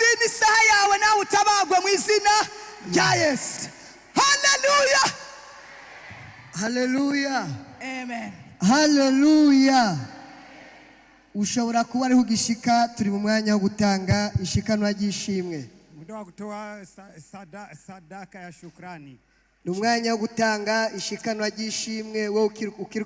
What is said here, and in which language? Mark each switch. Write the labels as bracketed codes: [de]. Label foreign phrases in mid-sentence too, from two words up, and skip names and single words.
[rw] ni isaha yawe nawe utabagwe mu izina rya Yesu, haleluya, Haleluya. amen. Haleluya. Ushobora kuba ariho ugishika, turi mu mwanya wo gutanga ishikanwa ry'ishimwe. [sw] Muda wa kutoa sadaka ya shukrani. [rw] Ni umwanya wo gutanga ishikanwa ry'ishimwe, wowe ukiri